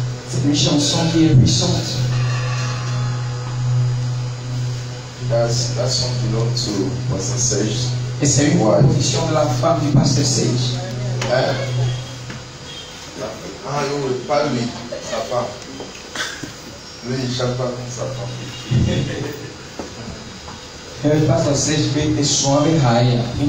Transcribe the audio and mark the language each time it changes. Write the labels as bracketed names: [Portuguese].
[French] C'est une chanson qui est puissante. [English] That song belongs to Pastor Sage. [French] Et c'est une composition de la femme du pasteur Sage. Oui, pas lui, sa femme. Lui, il ne chante pas comme sa femme. Le pasteur Sage veut soin avec Haya.